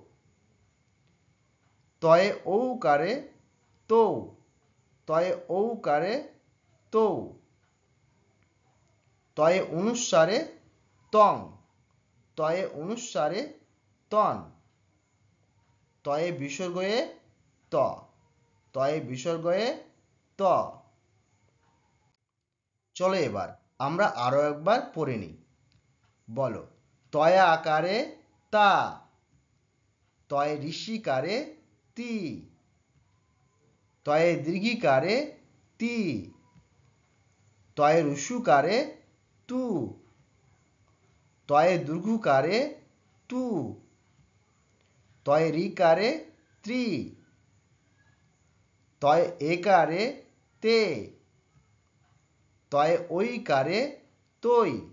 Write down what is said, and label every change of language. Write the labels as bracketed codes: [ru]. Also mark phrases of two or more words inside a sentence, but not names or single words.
[bn] তয়ে ঔকারে তৌ, তয়ে ঔকারে তৌ। তয়ে অনুস্বারে তং, তয়ে অনুস্বারে তন। তয়ে বিসর্গয়ে ত, তয়ে বিসর্গয়ে ত। চলো এবার আমরা আরো একবার পড়ে নিই। বলো, তয়া আকারে তা, তয়ে ঋষিকারে তি, তয়ে দীর্ঘিকারে তি, তয়ে রুসুকারে তু, তয়ে দীর্ঘকারে তু। তয়ে রিকারে ত্রি, তয়ে একারে তে, তয়ে ঐকারে তৈ।